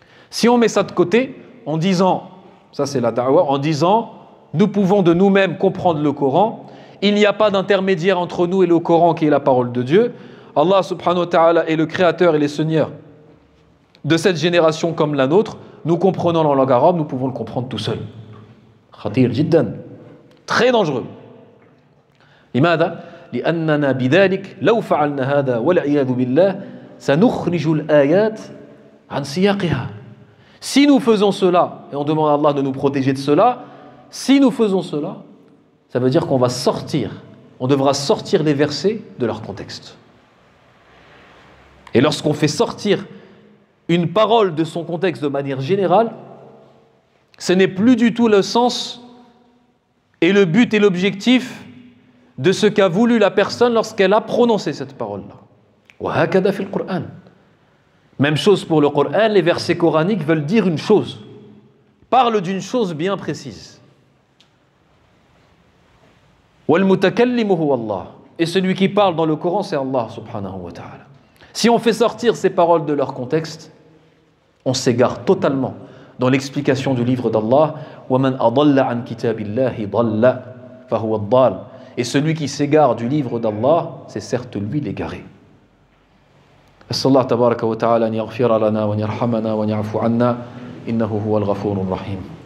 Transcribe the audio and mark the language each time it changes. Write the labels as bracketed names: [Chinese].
[French] Si on met ça de côté en disant, ça c'est la da'wa, en disant nous pouvons de nous-mêmes comprendre le Coran, il n'y a pas d'intermédiaire entre nous et le Coran qui est la parole de Dieu. Allah subhanahu wa ta'ala est le créateur et le seigneur de cette génération comme la nôtre. Nous comprenons la langue arabe, nous pouvons le comprendre tout seul. [Arabic] Khatir jiddan, [French] très dangereux. [Arabic] لماذا؟ لأننا بذلك لو فعلنا هذا والعياذ بالله سنخرج الآيات عن سياقها. [French] Si nous faisons cela, et on demande à Allah de nous protéger de cela, si nous faisons cela, ça veut dire qu'on va sortir, on devra sortir les versets de leur contexte. Et lorsqu'on fait sortir une parole de son contexte de manière générale, ce n'est plus du tout le sens et le but et l'objectif de ce qu'a voulu la personne lorsqu'elle a prononcé cette parole-là. [Arabic] وَهَكَذَا فِي الْقُرْآنِ. [French] Même chose pour le Coran, les versets coraniques veulent dire une chose, parlent d'une chose bien précise. [Arabic] وَالْمُتَكَلِّمُ هُوَ اللَّهُ. [French] Et celui qui parle dans le Coran, c'est Allah subhanahu wa ta'ala. Si on fait sortir ces paroles de leur contexte, on s'égare totalement dans l'explication du livre d'Allah. [Arabic] وَمَنْ أَضَلَّ عَنْ كِتَابِ اللَّهِ ضَلَّ فَهُوَ الضَّالُ. [French] Et celui qui s'égare du livre d'Allah, c'est certes lui l'égaré. [Arabic] أسأل الله تبارك وتعالى أن يغفر لنا وأن يرحمنا وأن يعفو عنا إنه هو الغفور الرحيم.